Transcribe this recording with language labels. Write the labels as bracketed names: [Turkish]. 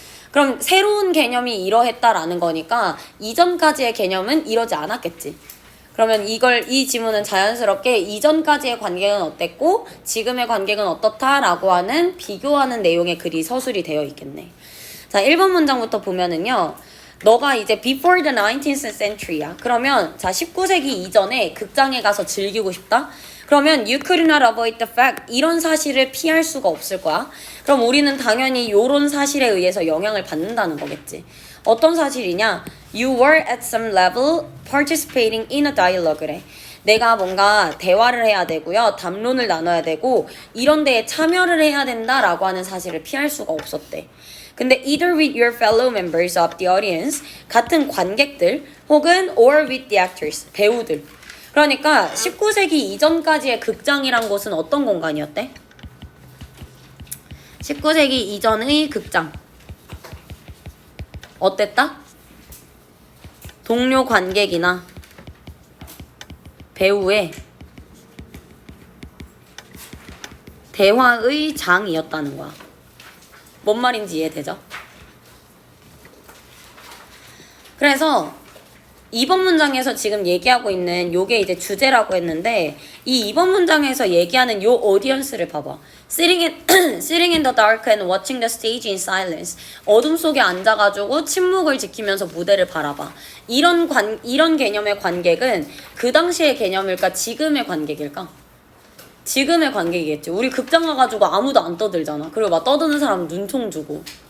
[Korean] 그럼 새로운 개념이 이러했다라는 거니까 이전까지의 개념은 이러지 않았겠지. 그러면 이 지문은 자연스럽게 이전까지의 관객은 어땠고 지금의 관객은 어떻다라고 하는 비교하는 내용의 글이 서술이 되어 있겠네. 자, 1번 문장부터 보면은요. 너가 이제 [English] before the 19th century야. [Korean] 그러면 자 19세기 이전에 극장에 가서 즐기고 싶다? [English] 그러면 you could not avoid the fact. [Korean] 이런 사실을 피할 수가 없을 거야. 그럼 우리는 당연히 요런 사실에 의해서 영향을 받는다는 거겠지. 어떤 사실이냐? [English] You were at some level participating in a dialogue래. [Korean] 내가 뭔가 대화를 해야 되고요. 담론을 나눠야 되고 이런 데에 참여를 해야 된다라고 하는 사실을 피할 수가 없었대. [English] 근데 either with your fellow members of the audience, [Korean] 같은 관객들, [English] 혹은 or with the actors, [Korean] 배우들. 그러니까 19세기 이전까지의 극장이란 곳은 어떤 공간이었대? 19세기 이전의 극장. 어땠다? 동료 관객이나 배우의 대화의 장이었다는 거야. 뭔 말인지 이해되죠? 그래서 2번 문장에서 지금 얘기하고 있는 요게 이제 주제라고 했는데 이 2번 문장에서 얘기하는 요 오디언스를 봐봐. [English] Sitting in the dark and watching the stage in silence. [Korean] 어둠 속에 앉아가지고 침묵을 지키면서 무대를 바라봐. 이런 개념의 관객은 그 당시의 개념일까? 지금의 관객일까? 지금의 관객이겠지. 우리 극장 가가지고 아무도 안 떠들잖아. 그리고 막 떠드는 사람 눈총 주고.